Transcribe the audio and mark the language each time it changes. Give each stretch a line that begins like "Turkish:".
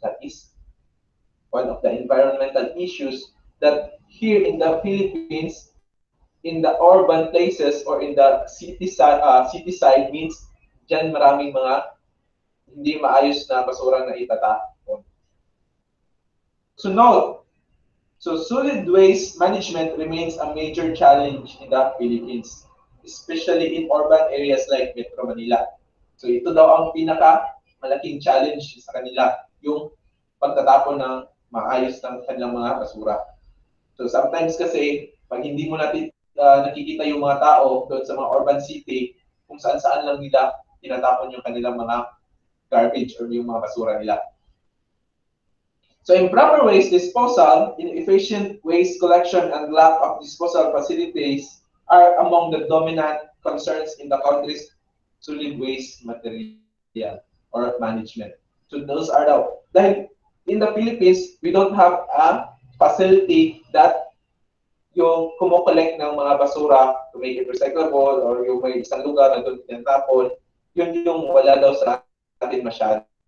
English: That is one of the environmental issues that here in the Philippines, in the urban places or in the city side means
Filipino: dyan maraming mga hindi maayos na basura na itatapon.
English: So note, so solid waste management remains a major challenge in the Philippines, especially in urban areas like Metro Manila.
Filipino: So ito daw ang pinaka malaking challenge sa kanila, yung pagtatapon ng maayos ng kanilang mga basura. So sometimes kasi, pag hindi mo natin nakikita yung mga tao doon sa mga urban city, kung saan-saan lang nila tinatapon yung kanilang mga garbage or yung mga basura nila.
English: So improper waste disposal, inefficient waste collection, and lack of disposal facilities are among the dominant concerns in the country's solid waste material or management. So those are
Filipino: dahil
English: in the Philippines, we don't have a facility that
Filipino: yung kumokolekt ng mga basura
English: to make it recyclable or
Filipino: yung may isang lugar na doon tinatapon, yun yung wala daw sa atin masyado.